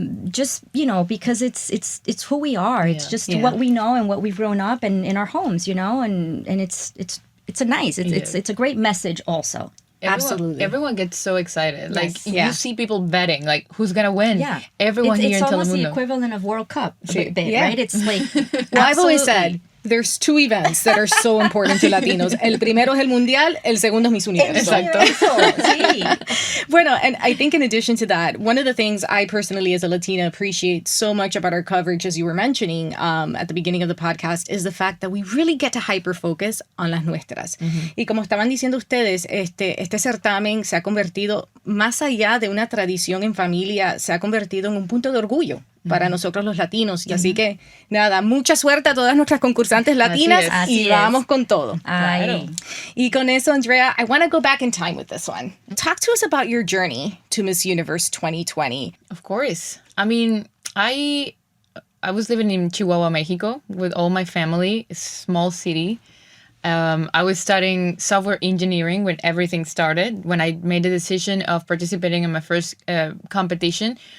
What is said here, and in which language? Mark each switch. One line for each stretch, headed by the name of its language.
English: Just, you know, because it's who we are. It's just what we know and what we've grown up and in our homes, you know, and it's a great message also. Absolutely. Everyone gets so excited. Yes. Like, you see people betting, like, who's going to win? Yeah. Everyone here in Telemundo. It's almost the equivalent of World Cup, right? It's like... Well, I've always said, there's 2 events that are so important to Latinos.
Spanish: El primero es el Mundial, el segundo es Miss Universo. Exacto. Sí.
English: Bueno, and I think in addition to that, one of the things I personally as a Latina appreciate so much about our coverage, as you were mentioning at the beginning of the podcast, is the fact that we really get to hyper-focus on
Spanish: las nuestras. Y como estaban diciendo ustedes, este certamen se ha convertido, más allá de una tradición en familia, se ha convertido en un punto de orgullo para nosotros los latinos. Y así que, nada, mucha suerte a todas nuestras concursantes latinas y vamos con todo. Claro. Y con eso,
English: Andrea, I want to go back in time with this one. Talk to us about your journey to Miss Universe 2020. Of course. I mean, I was living in Chihuahua, Mexico with all my family, a small city. I was studying software engineering when everything started, when I made the decision of participating in my first competition.